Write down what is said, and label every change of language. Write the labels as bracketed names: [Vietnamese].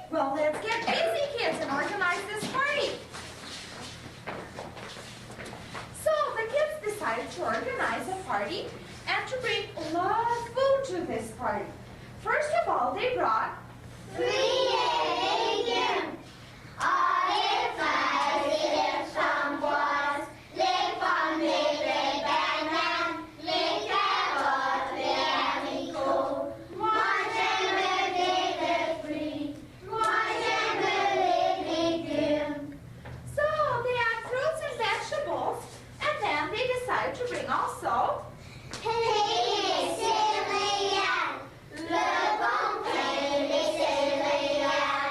[English] Well, let's get busy, kids, and organize this party. So the kids decided to organize a party and to bring a lot of food to this party. First of all, they brought [French] Fruits et légumes. Oh, les fraises et les framboises, les pommes, les bananes, les carottes, les haricots. Moi, j'aime les fruits. Moi, j'aime les légumes. [English] So they had fruits and vegetables, and then they decided to bring also [French] Les céréales. Le bon pain, les céréales.